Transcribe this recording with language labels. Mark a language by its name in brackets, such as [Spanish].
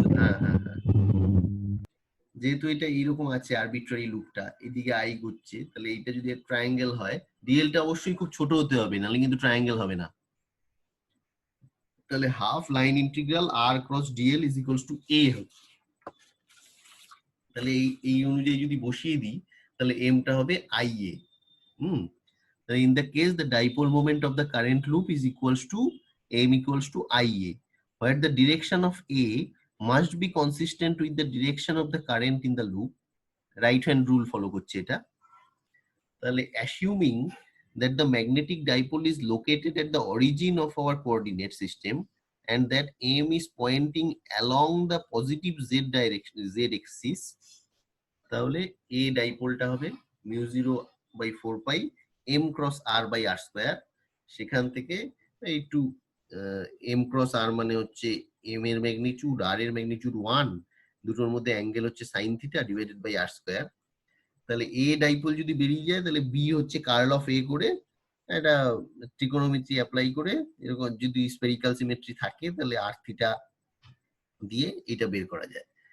[Bangla] হ্যাঁ হ্যাঁ হ্যাঁ, যেহেতু এটা এইরকম আছে আরবিট্রারি লুপটা, এদিকে আই ঘুরছে, তাহলে এইটা যদি ট্রায়াঙ্গেল হয় ডিএলটা অবশ্যই খুব ছোট হতে হবে, নাহলে কিন্তু ট্রায়াঙ্গেল হবে না। তাহলে [English] half line integral আর cross d l is equals to a [Bangla] হবে। তাহলে এই অনুযায়ী যদি বসিয়ে দিই তাহলে এমটা হবে I A. [English] In the case the dipole moment of the current loop is equals to m equals to ia, where the direction of a must be consistent with the direction of the current in the loop. Right hand rule follow [Bangla] করছে এটা। তাহলে [English] assuming that the magnetic dipole is located at the origin of our coordinate system and that m is pointing along the positive z direction, z axis, [Bangla] তাহলে a ডাইপোলটা হবে [English] mu 0 by 4 pi m cross r by r square. [Bangla] সেখান থেকে একটু m cross r মানে হচ্ছে m এর magnitude, r এর magnitude 1, দুটোর মধ্যে অ্যাঙ্গেল হচ্ছে sin theta divided by r square. তাহলে a ডাইপোল যদি বেরিয়ে যায় তাহলে b হচ্ছে কার্ল অফ a করে, এটা ট্রিগোনোমেট্রি অ্যাপ্লাই করে, এরকম যদি স্ফেরিক্যাল সিমেট্রি থাকে তাহলে r থিটা দিয়ে এটা বের করা যায়।